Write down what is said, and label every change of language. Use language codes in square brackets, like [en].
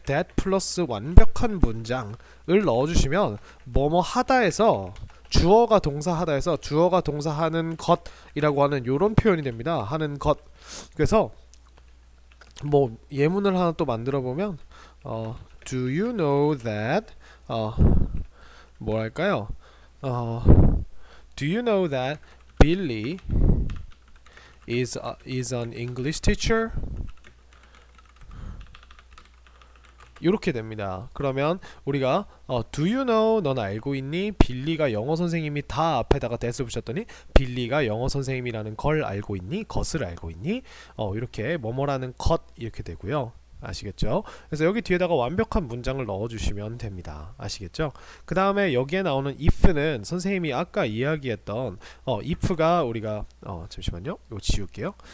[ko] that 플러스 완벽한 문장을 넣어주시면 뭐뭐 하다에서 주어가 동사하다에서 주어가 동사하는 것이라고 하는 요런 표현이 됩니다. 하는 것. 그래서 뭐 예문을 하나 또 만들어 보면 [en] do you know that [ko] 뭐랄까요? [en] do you know that Billy is an English teacher? [ko] 이렇게 됩니다. 그러면 우리가 [en] do you know? [ko] 넌 알고 있니? 빌리가 영어 선생님이 다 앞에다가 that을 붙였더니 빌리가 영어 선생님이라는 걸 알고 있니? 것을 알고 있니? 이렇게 뭐뭐라는 것 이렇게 되고요. 아시겠죠? 그래서 여기 뒤에다가 완벽한 문장을 넣어주시면 됩니다. 아시겠죠? 그 다음에 여기에 나오는 if는 선생님이 아까 이야기했던 if가 우리가 잠시만요. 이거 지울게요.